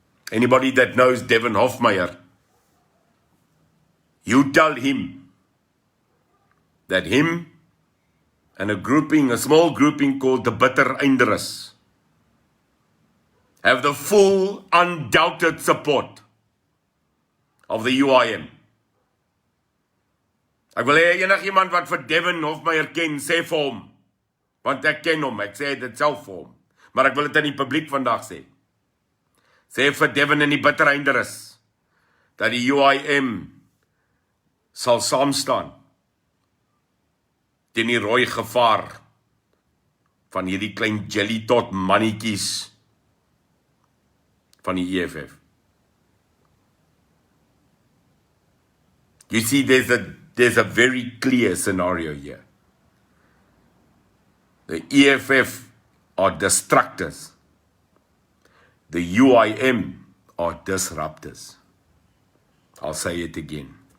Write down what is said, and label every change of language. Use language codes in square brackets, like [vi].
[en] Anybody that knows Devin Hofmeyer, you tell him that him and a small grouping called the Bitter Einderes have the full, undoubted support of the UIM. [af] Ek wil hê enigiemand wat vir Devin Hofmeyer ken, sê vir hom, want ek ken hom, ek sê dit self vir hom, maar ek wil dit in die publiek vandag sê. Sê vir Devin en die Bitter Einderes dat die UIM sal saam staan teen die rooi gevaar van hierdie klein jelly tot mannetjies van die EFF. [en] You see, there's a very clear scenario here. The EFF are destructors. The UIM are disruptors. I'll say it again.